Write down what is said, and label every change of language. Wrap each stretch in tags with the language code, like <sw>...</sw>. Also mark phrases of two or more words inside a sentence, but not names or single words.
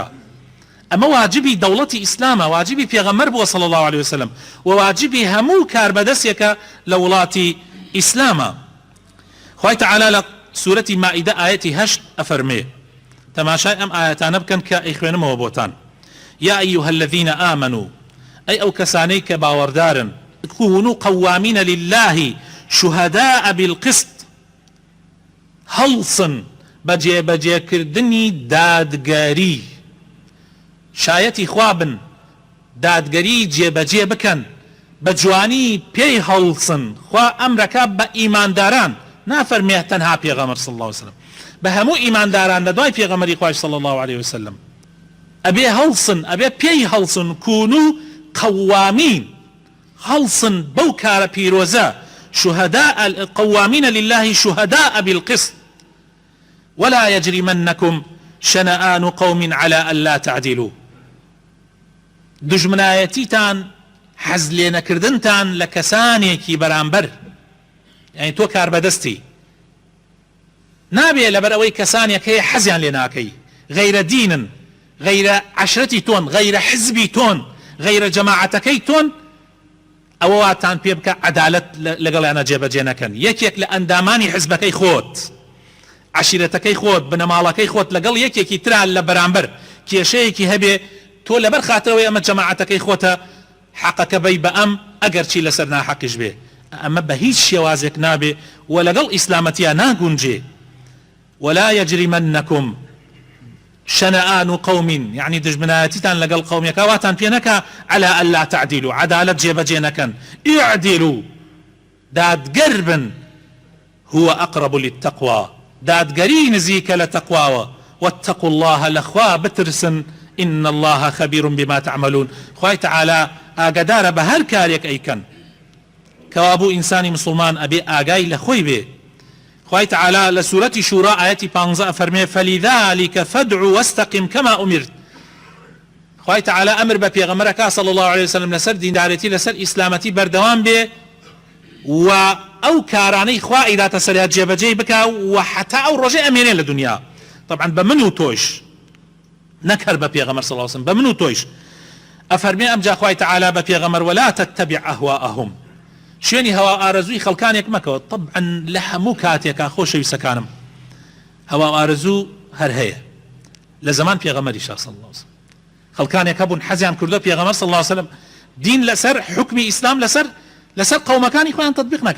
<ckb>ئەمە واجبی دەوڵەتی ئیسلامە، واجبی پێغەمبەر بووە</ckb> <ar>صلی الله عليه وسلم</ar> <ckb>و واجبی هەموو کاربەدەستێکە لە وڵاتی ئیسلامە. خوای تعالی لە سورەتی مائیدە ئایەتی 8 ئەفەرمێ، تەماشای ئەم ئایەتانە بکەن کە ئەیخوێنمەوە بۆتان.</ckb> <ar>یا ئەیها الذین ئامنوا،</ar> <ckb>ئەی ئەو کەسانەی کە باوەڕدارن،</ckb> <ar>كونوا قوامین لله شهداء بالقسط،</ar> <ckb>هەڵسن بە جێبەجێکردنی دادگەری، شایەتی خوا بن، دادگەری جێبەجێ بکەن، بە جوانی پێی هەڵسن. خوا ئەمرەکە بە ئیمانداران، نافەرمێ تەنها پێغەمبەر</ckb> <ar>صلی الله عليه وسلم،</ar> <ckb>بە هەموو ئیمانداران لە دوای پێغەمبەری خوای</ckb> <ar>صلی الله عليه وسلم</ar> <ckb>ئەبێ هەڵسن، ئەبێ پێی هەڵسن.</ckb> <ar>كونوا قوامین،</ar> <ckb>هەڵسن بەو کارە پیرۆزە،</ckb> <ar>شهداء قوامین لله شهداء بالقسط ولا يجرمنكم شنآن قوم على ألا تعدلوا.</ar> <ckb>دژمنایەتیتان حەز لێ نەکردنتان لە کەسانێکی بەرامبەر، یعنی تۆ کاربەدەستی نابێ لەبەر ئەوەی کەسانێک هەیە حەزیان لێ ناکەی، غەیرە دینن، غەیرە عەشرەتی تۆن، غەیرە حزبی تۆن، غەیرە جەماعەتەکەی تۆن، ئەوە واتان پێ بکە عەدالەت لەگەڵیانە جێبەجێ نەکەن. یەکێک لە ئەندامانی حزبەکەی خۆت، عشیرەتەکەی خۆت، بنەماڵەکەی خۆت لەگەڵ یەکێکی ترا لە بەرامبەر کێشەیەکی هەبێ، تۆ لەبەر خاترەوەی ئەمە جەماعەتەکەی خۆتە حەقەکە بەی بە ئەم ئەگەر چی لەسەر ناحەقیش بێ، ئەمە بە هیچ شێوازێک نابێ و لەگەڵ ئیسلامەتیە ناگونجێ.</ckb> <ar>ولا يجرمنكم شنآن قوم، يعني</ar> <ckb>دژمنایەتیتان لەگەڵ قەومێکە واتان پێ نەکا</ckb> <ar>على ألا تعدلوا،</ar> <ckb>عەدالەت جێبەجێ نەکەن.</ckb> <ar>اعدلوا،</ar> <ckb>دادگەر بن،</ckb> <ar>هو أقرب للتقوى،</ar> <ckb>دادگەری نزیکە لە تەقواوە.</ckb> <ar>واتقوا الله،</ar> <ckb>لەخوا بترسن،</ckb> <ar>إن الله خبير بما تعملون.</ar> <ckb>خوای تعالی ئاگادارە بە هەر کارێک ئەیکەن. کەوابوو ئینسانی مسلمان ئەبێ ئاگای لە خۆی بێ. خوای تعالی لە سورەتی شورا ئاەتی 15 فەرمێ</ckb> <ar>فلذلك فادع واستقم كما أمرت.</ar> <ckb>خوای تعالی ئەمر بە پێغەمبەرەکە</ckb> <ar>صلی الله عليه وسلم</ar> <ckb>لەسەر دیندارەتی، لەسەر ئیسلامەتی بەردەوام بێ و ئەو کارانەی خوا ئیداتە سەریات جێبەجێ بکە و حتا ئەو ڕۆژەی ئەمێنێ لە دنیا. طبعا بە من و تۆش، نەکەر بە پێغەمبەر</ckb> <ar>صلی الله عليه وسلم،</ar> <ckb>بە من و تۆش. ئەفەرمێ ئەمجا خوای تعالی بە پێغەمبەر</ckb> <ar>ولا تتبع أهواءهم،</ar> <ckb>شوێنی هەوا ئارەزووی خەڵکانێک مەکەوە. طبعا لە هەموو کاتێکا خۆشەویستەکانم هەوا ئارەزوو هەر هەیە، لە زەمان پێغەمبەریشا</ckb> <ar>صلی الله عليه وسلم</ar> <ckb>خەڵکانێک هەبوون حەزیان کردو پێغەمبەر</ckb> <ar>صلی الله عليه وسلم</ar> <ckb>دین لەسەر حکمی ئیسلام لەسەر قەومەکانی خۆیان تەطبیق نەکا.</ckb>